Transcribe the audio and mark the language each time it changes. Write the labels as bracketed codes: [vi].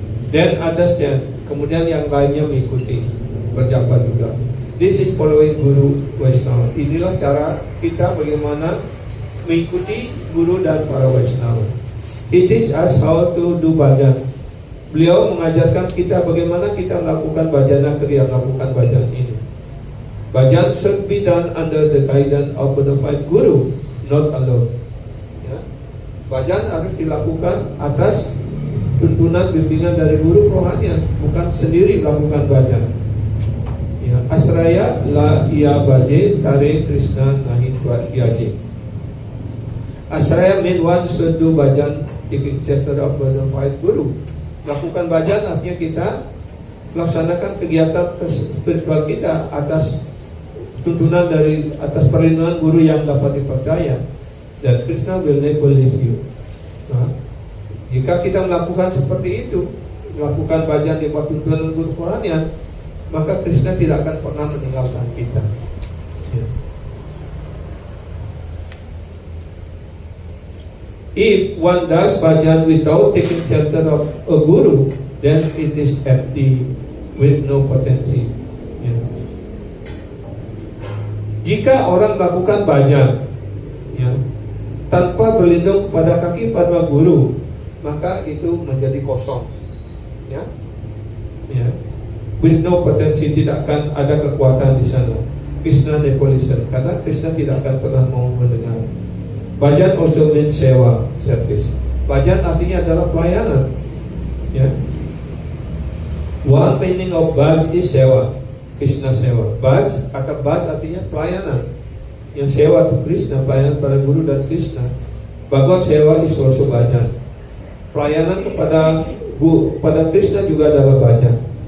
[id] Dan others-nya, kemudian yang lainnya mengikuti berjapa juga. [en] This is following Guru Vaishnava. [id] Inilah cara kita bagaimana mengikuti Guru dan para Vaishnava. [en] It teaches us how to do bhajan. [id] Beliau mengajarkan kita bagaimana kita melakukan bhajana kriya, melakukan bhajan ini. [en] Bhajan should be done under the guidance of bona fide Guru, not alone. [id] Ya. Bhajan harus dilakukan atas tuntunan bimbingan dari guru rohanian, bukan sendiri melakukan bhajan. [bn] Ya, asraya la iya baje tare Krishna nahi kiaje. [en] Asraya mean one should do bhajan taking shelter of bona fide Guru. [id] Melakukan bhajan artinya kita melaksanakan kegiatan spiritual kita atas tuntunan dari atas perlindungan guru yang dapat dipercaya. [en] Dan Krishna will never leave you. [id] Nah, jika kita melakukan seperti itu, melakukan bhajan di bawah tuntunan guru rohanian, maka Krishna tidak akan pernah meninggalkan kita. Ya. [en] If one does bhajan without taking shelter of a guru, then it is empty with no potency. [id] Ya. Jika orang melakukan bhajan, ya, tanpa berlindung kepada kaki padma guru, maka itu menjadi kosong, ya, ya. [en] With no potensi, [id] tidak akan ada kekuatan di sana. [en] Krishna never listen, [id] karena Krishna tidak akan pernah mau mendengar. [en] Bhajan also means sewa, service. [id] Bhajan artinya adalah pelayanan, ya. [en] One meaning of bhaj is sewa, Krishna sewa. [id] Bhaj, kata bhaj artinya pelayanan. Yang sewa itu Krishna, pelayanan pada guru dan Krishna. [en] Bhagavad sewa is also bhajan. [id] Pelayanan kepada Krishna juga adalah bhajan.